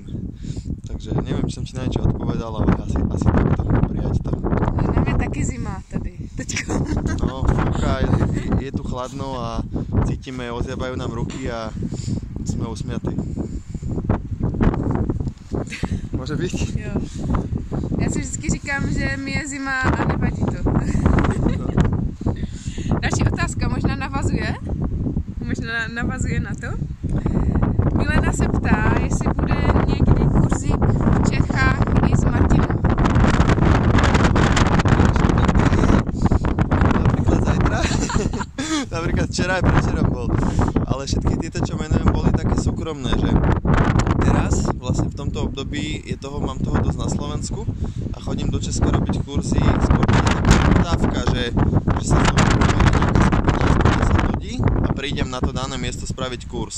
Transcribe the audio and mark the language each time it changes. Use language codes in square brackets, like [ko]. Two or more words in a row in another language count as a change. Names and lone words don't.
[sk] Takže neviem, či som ti na niečo odpovedal, ale asi takto prijať to. [cs] Nám je taky zima tady, teďko. [sk] No, fúka, je tu chladno a cítime, ozjabajú nám ruky a sme usmiatí. Môže byť? [cs] Jo. Já si vždycky říkám, že mi je zima a nevadí to. No. Další otázka možná navazuje na to. Milena se ptá, jestli bude někdy kurzík v Čechách i s Martinem. [sk] Napríklad zajtra. Napríklad včera aj predvčerom bol. Ale všetky tieto, čo menujem, boli také súkromné, že teraz, vlastne v tomto období mám toho dosť na Slovensku a chodím do Česka robiť kurzy, skôr taká dávka, že sa ľudí a prídem na to dané miesto spraviť kurz.